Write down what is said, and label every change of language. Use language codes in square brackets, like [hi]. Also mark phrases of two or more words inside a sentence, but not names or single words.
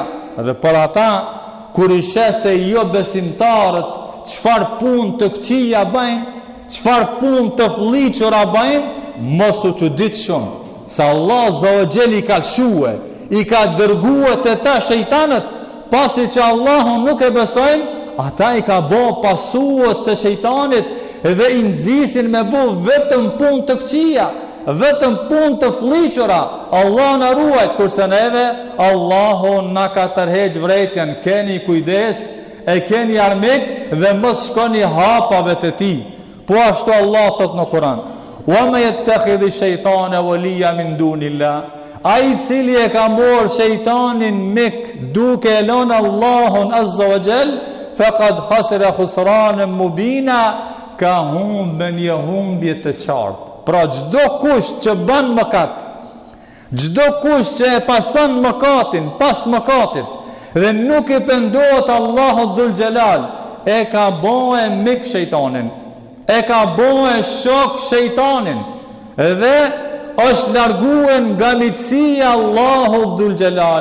[sq] Dhe për ata, kur i se jo besimtarët çfarë punë të këqija bëjnë, çfarë punë të fliqura bëjnë, mos u çudit shumë, se Allah Zogjel i ka lshue, i ka dërguar të ta shejtanët, pasi që Allahun nuk e besojnë, ata i ka bo pasues të shejtanit dhe i nxisin me bo vetëm punë të këqija, vetëm punë të fliqura. Allah na ruajt, kurse neve Allahu na ka tërheq vretjen. Keni kujdes, e keni armik dhe mos shkoni hapave të tij. Po ashtu Allah thot në Kur'an: [ar] "ومن يتخذ الشيطان وليا من دون الله." [sq] Ai i cili e ka marrë shejtanin mik duke e lënë Allahun [ar] عز وجل, فقد خسر خسرانا مبينا, [sq] ka humbën një humbje të qartë. Pra çdo kush që bën mëkat, çdo kush që e pason mëkatin pas mëkatit dhe nuk i pendohet Allahut [ar] ذو الجلال, [sq] e ka bënë mik shejtanin, e ka bënë shok shejtanin dhe është larguar nga miqësia Allahut [ar] ذو الجلال.